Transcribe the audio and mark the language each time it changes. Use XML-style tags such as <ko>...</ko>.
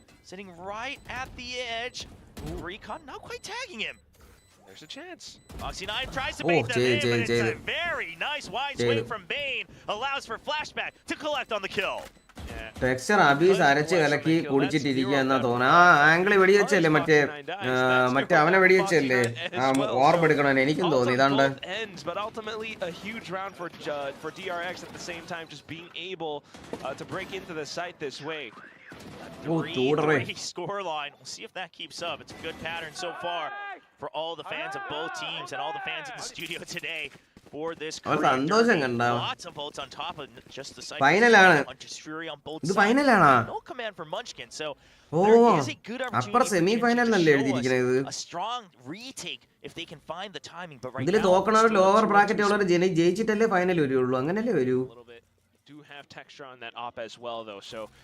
<en>Sitting right at the edge. Recon not quite tagging him. There's a chance. Foxy9 tries to bait them in, but it's a very nice wide swing from Bane. Allows for flashback to collect on the kill.</en> <ml>Texture Abyss അരച്ച് കലക്കി കുടിച്ചിട്ടിരിക്കുക എന്നാ തോന്നുന്നു. ആ angle വെടിവെച്ചല്ലേ മറ്റേ അവനെ വെടിവെച്ചല്ലേ orb എടുക്കണം എനിക്കും തോന്നി. ഇതാണ്ട്</ml> <en>but ultimately a huge round for DRX at the same time, just being able to break into the site this way. 3-3 scoreline. We'll see if that keeps up. It's a good pattern so far for all the fans of both teams and all the fans in the studio today. For this lots of votes on top of just the site. Hunter's Fury on both sides. No command for Munchkin, so there is a good opportunity a strong retake if they can find the timing. But right now,</en> <ml>lower bracket ജയിച്ചിട്ടല്ലേ final വരുള്ളൂ. അങ്ങനല്ലേ വരൂ.</ml> <en>Do have texture on that op as well though, so</en>